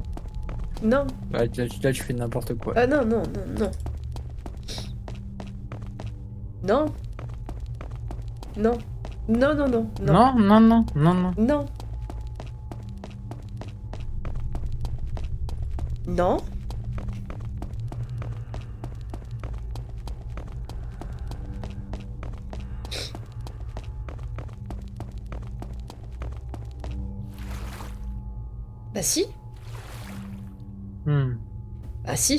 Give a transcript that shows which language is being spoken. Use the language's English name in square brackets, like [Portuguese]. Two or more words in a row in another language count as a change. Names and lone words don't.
[French] non. Là, tu fais n'importe quoi. Ah non, non, non, non. Non. Non. Non, non, non, non. Non, non, non, non, non. Non. Non. Bah si. Hmm. Bah si.